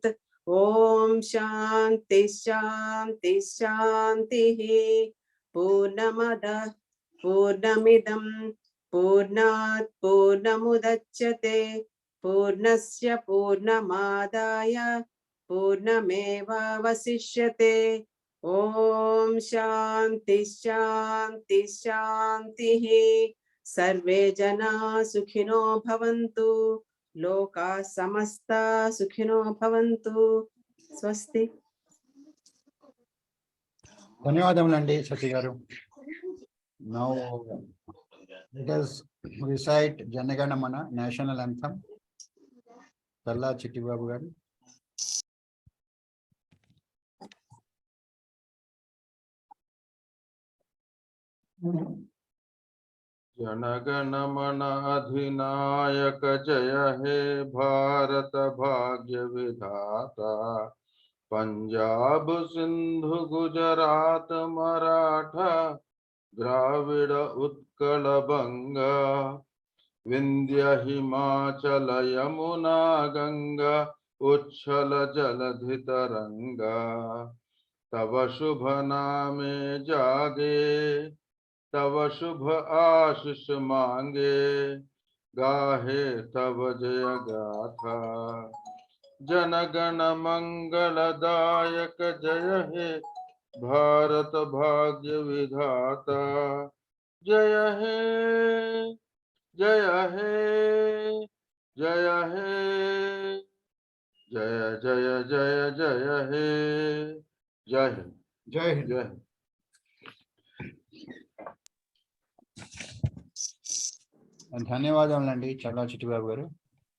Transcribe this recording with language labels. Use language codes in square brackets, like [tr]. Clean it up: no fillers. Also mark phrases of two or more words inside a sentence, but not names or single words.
[sa] ॐ शान्ति शान्ति शान्ति पूर्णमदः पूर्णमिदं पूर्णात् पूर्णमुदच्यते पूर्णस्य पूर्णमादाय पूर्णमेव वशिष्यते. ॐ शान्ति शान्ति शान्ति सर्वे जना सुखिनो भवन्तु लोका समस्त सुखिनो भवन्तु. Swasti. [te] ధన్యవాదములండి సతీ గారు. [en] Now let us recite Janaganamana national anthem. [te] Talla Chitti Babu garu. [bn] জনগণমন অধিনায়ক জয় হে ভারত ভাগ্য বিধাতা পঞ্জাব সিন্ধু গুজরাট মরাঠা দ্রাবিড় উৎকল বঙ্গ বিন্ধ্য হিমাচল যমুনা গঙ্গা উচ্ছল জলধি তরঙ্গ তব শুভ নামে জাগে, তব শুভ আশিস মাগে, গাহে তব জয় গাথা। জন গণ মঙ্গলদায়ক জয় হে ভারত ভাগ্য বিধাতা। জয় হে জয় হে জয় হে জয় জয় জয় জয় হে [hi] जय हिंद जय हिंद। जय हिंद। [te] ధన్యవాదాలండి చల్లా చిట్టిబాబు గారు.